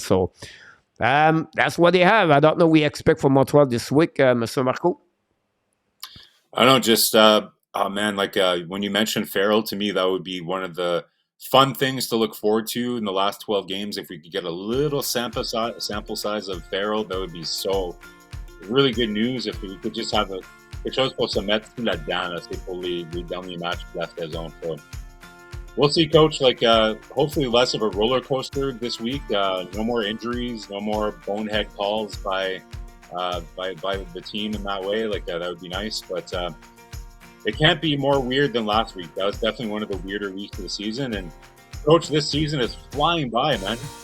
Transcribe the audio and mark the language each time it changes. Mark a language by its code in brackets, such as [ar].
[en] So that's what they have. I don't know what we expect from Montreal this week, Mr. Marko. I don't just, when you mentioned Farrell, to me, that would be one of the fun things to look forward to in the last 12 games. If we could get a little sample size of Farrell, that would be so really good news. If we could just have [fr] quelque chose pour se mettre sous la dent, c'est pour les derniers matchs de la saison. [en] So we'll see, Coach. Hopefully less of a roller coaster this week. No more injuries, no more bonehead calls by the team in that way. That would be nice, but it can't be more weird than last week. That was definitely one of the weirder weeks of the season. And Coach, this season is flying by, man.